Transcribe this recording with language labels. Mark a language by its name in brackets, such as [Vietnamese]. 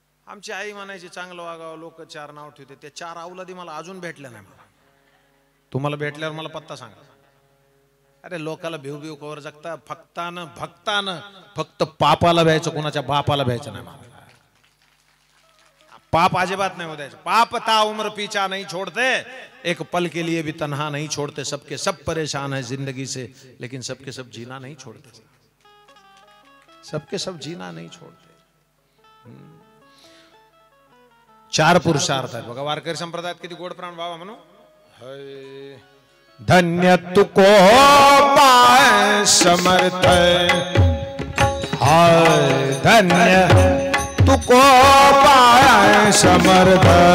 [Marathi] आमची आई म्हणायची चांगलं वागावं, लोक 4 नाव ठेवतात. त्या 4 अवलादी मला अजून भेटल्या नाही. मला तुम्हाला भेटल्यावर मला पत्ता सांगा. अरे लोकाला भिव भिव कवर जगता. भक्तानं फक्त पापाला भ्यायचं, कोणाच्या बापाला भ्यायचं नाही. मला पाप अजिबात नहीं होता. [Hindi] पाप ता उम्र पीछा नहीं छोड़ते, एक पल के लिए भी तन्हा नहीं छोड़ते. सबके सब परेशान है जिंदगी से, लेकिन सबके सब जीना नहीं छोड़ते. सबके सब जीना नहीं छोड़ते. [Marathi] 4 पुरुषार्थ आहेत बघा. वारकरी संप्रदायात किती गोड प्राण बाबा म्हणू. धन्य तुको पाय समर्थ, हाय धन्य तुको पाय समर्थ.